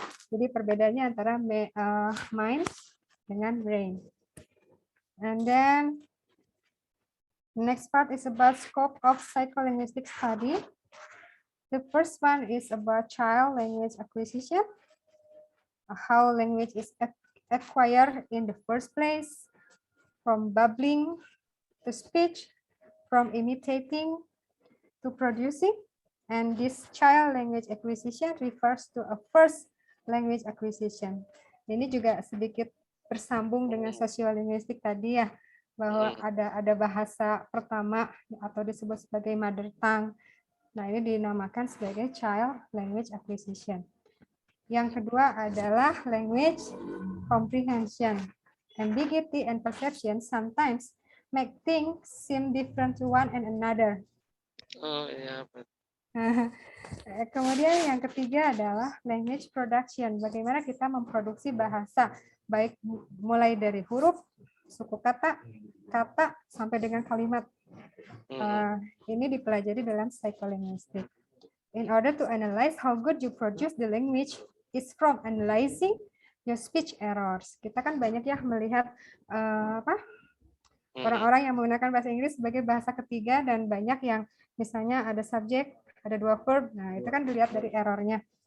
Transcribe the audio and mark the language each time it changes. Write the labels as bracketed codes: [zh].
[id] Jadi perbedaannya antara mind dengan brain. [en] And then next part is about scope of psycholinguistic study. The first one is about child language acquisition, how language is acquired in the first place, from babbling to speech, from imitating to producing, and this child language acquisition refers to a first language acquisition. [id] Ini juga sedikit bersambung dengan sosiolinguistik tadi ya, bahwa ada bahasa pertama atau disebut sebagai mother tongue. Nah, ini dinamakan sebagai child language acquisition. Yang kedua adalah language comprehension. [en] Ambiguity and perception sometimes make things seem different to one and another. [id] Oh iya, betul. Kemudian yang ketiga adalah language production. Bagaimana kita memproduksi bahasa, baik mulai dari huruf, suku kata, sampai dengan kalimat. Ini dipelajari dalam psycholinguistic. [en] In order to analyze how good you produce the language is from analyzing your speech errors. [id] Kita kan banyak ya melihat orang-orang yang menggunakan bahasa Inggris sebagai bahasa ketiga dan banyak yang misalnya ada subjek, ada 2 verb. Nah, itu kan dilihat dari errornya.